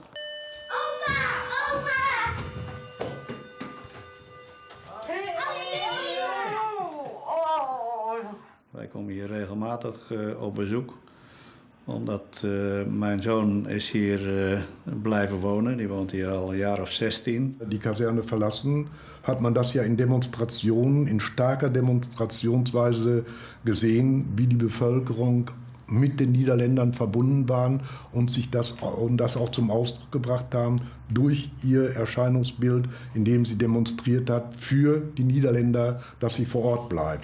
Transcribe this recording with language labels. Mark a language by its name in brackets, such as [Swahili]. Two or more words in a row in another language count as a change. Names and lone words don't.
[Dutch] Oma! Oma! Wij komen hier regelmatig op bezoek. Omdat mijn zoon is hier blijven wonen. Die woont hier al een jaar of 16. [German] Die Kaserne verlassen, hat man das ja in Demonstrationen, in starker Demonstrationsweise gesehen, wie die Bevölkerung mit den Niederländern verbunden waren und das auch zum Ausdruck gebracht haben durch ihr Erscheinungsbild, indem sie demonstriert hat für die Niederländer, dass sie vor Ort bleiben.